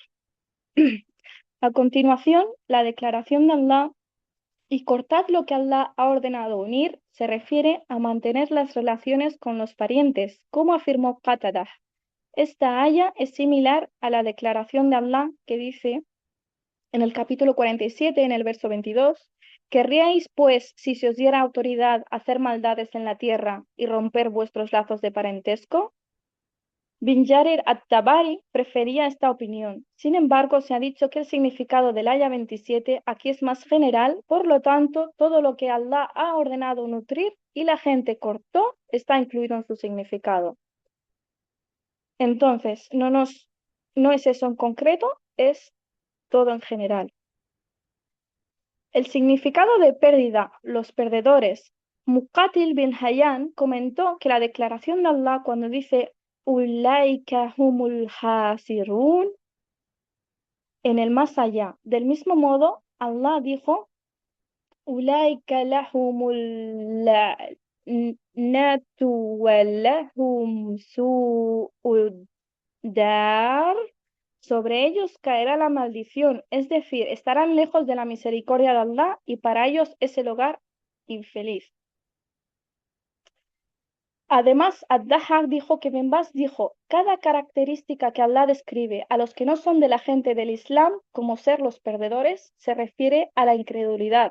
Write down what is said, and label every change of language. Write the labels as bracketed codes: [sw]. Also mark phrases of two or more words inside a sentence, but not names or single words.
[es] A continuación, la declaración de Allah y cortad lo que Allah ha ordenado unir se refiere a mantener las relaciones con los parientes, como afirmó Qatadah. Esta aya es similar a la declaración de Allah que dice en el capítulo 47, en el verso 22, ¿querríais, pues, si se os diera autoridad, hacer maldades en la tierra y romper vuestros lazos de parentesco? Bin Jarir at-Tabari prefería esta opinión. Sin embargo, se ha dicho que el significado del aya 27 aquí es más general, por lo tanto, todo lo que Allah ha ordenado nutrir y la gente cortó está incluido en su significado. Entonces, no es eso en concreto, es todo en general. El significado de pérdida, los perdedores. Muqatil bin Hayyan comentó que la declaración de Allah cuando dice [ar] أولئك هم الخاسرون [es] en el más allá. Del mismo modo, Allah dijo [ar] أولئك لهم اللعنة ولهم سوء الدار. [es] Sobre ellos caerá la maldición, es decir, estarán lejos de la misericordia de Allah y para ellos es el hogar infeliz. Además, Ad-Dahhak dijo que Ben Baz dijo, cada característica que Allah describe a los que no son de la gente del Islam como ser los perdedores se refiere a la incredulidad.